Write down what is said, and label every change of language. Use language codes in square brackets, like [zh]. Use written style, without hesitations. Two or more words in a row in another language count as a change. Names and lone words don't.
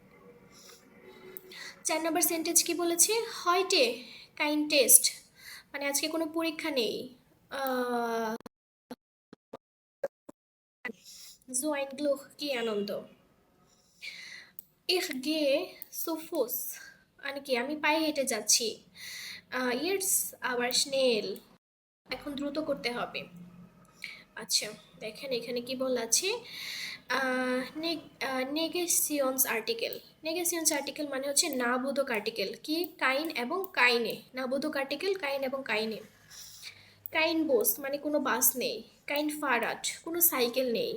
[bn] 4 নম্বর সেন্টেন্স কি বলেছে, [de] Heute kein Test, [bn] মানে আজকে কোনো পরীক্ষা নেই। [de] So ein Glück, [bn] কি আনন্দ। [de] Ich gehe zu Fuß, [bn] মানে কি আমি পায়ে হেঁটে যাচ্ছি। [de] Jetzt aber schnell, [bn] এখন দ্রুত করতে হবে। আচ্ছা, দেখেন এখানে কি বলা আছে, [de] Negations Artikel. Negations Artikel [bn] মানে হচ্ছে নাবোধক আর্টিকেল, কি কাইন এবং কাইনে, নাবোধক আর্টিকেল কাইন এবং কাইনে। [de] kein Bus [bn] মানে কোনো বাস নেই। [de] kein Fahrrad, [bn] কোনো সাইকেল নেই।